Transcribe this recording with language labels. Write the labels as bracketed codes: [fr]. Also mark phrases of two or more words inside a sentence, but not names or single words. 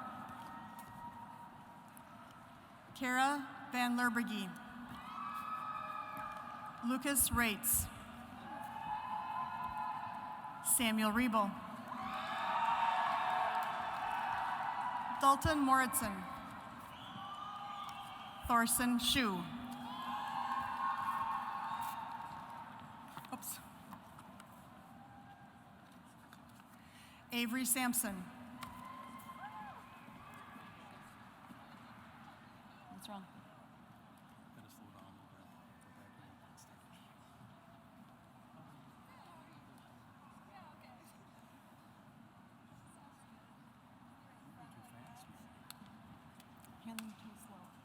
[en] Kara Van Lerbergy. Lucas Rates. Samuel Riebel. Dalton Moritson. Thorson Shu. Oops. Avery Sampson. What's wrong? Handling too slow.